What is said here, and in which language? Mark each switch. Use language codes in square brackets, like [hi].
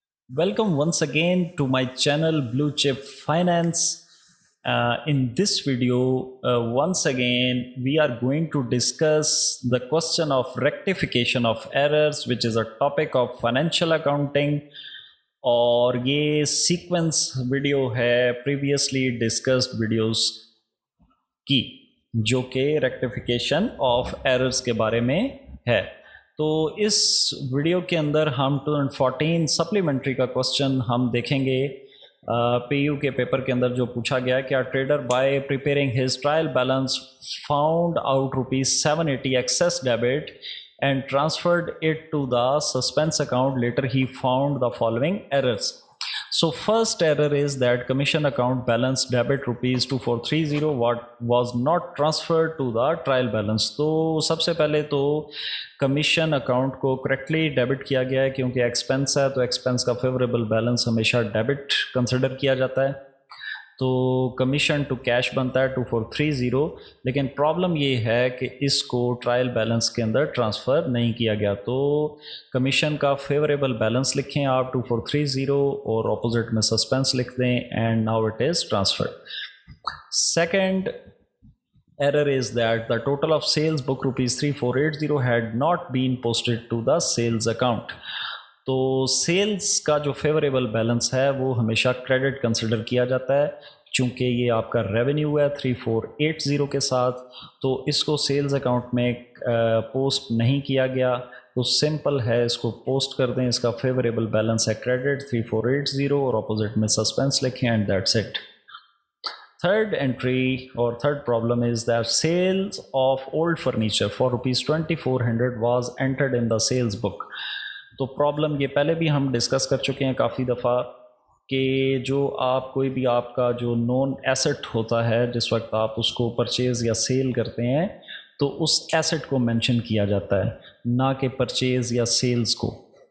[en] Welcome once again to my channel Blue Chip Finance. In this video, once again, we are going to discuss the question of rectification of errors, which is a topic of financial accounting. [hi] और ये sequence video है previously discussed videos की, जो कि rectification of errors के बारे में है। तो इस वीडियो के अंदर हम 2014 सप्लीमेंट्री का क्वेश्चन हम देखेंगे। पीयू के पेपर के अंदर जो पूछा गया कि [en] Trader by preparing his trial balance found out ₹780 excess debit and transferred it to the suspense account. Later he found the following errors. So first error is that commission account balance debit ₹2430 was not transferred to the trial balance. [hi] तो सबसे पहले तो commission account को correctly debit किया गया है, क्योंकि expense है तो एक्सपेंस का फेवरेबल बैलेंस हमेशा डेबिट कंसिडर किया जाता है। तो कमीशन टू कैश बनता है 2430, लेकिन प्रॉब्लम ये है कि इसको ट्रायल बैलेंस के अंदर ट्रांसफ़र नहीं किया गया। तो कमीशन का फेवरेबल बैलेंस लिखें आप 2430 और ऑपोजिट में सस्पेंस लिख दें, [en] And now it is transferred. Second error is that the total of sales book ₹3480 had not been posted to the sales account. [hi] तो सेल्स का जो फेवरेबल बैलेंस है वो हमेशा क्रेडिट कंसिडर किया जाता है, चूँकि ये आपका रेवेन्यू है 3480 के साथ, तो इसको सेल्स अकाउंट में पोस्ट नहीं किया गया। तो सिंपल है, इसको पोस्ट कर दें। इसका फेवरेबल बैलेंस है क्रेडिट 3480 और अपोजिट में सस्पेंस लिखें, [en] And that's it. Third entry or third problem is that sales of old furniture for ₹2400 was entered in the sales book. [hi] तो प्रॉब्लम ये पहले भी हम डिस्कस कर चुके हैं काफ़ी दफ़ा कि जो आप कोई भी आपका जो नॉन एसेट होता है, जिस वक्त आप उसको परचेज़ या सेल करते हैं तो उस एसेट को मेंशन किया जाता है, ना कि परचेज़ या सेल्स को।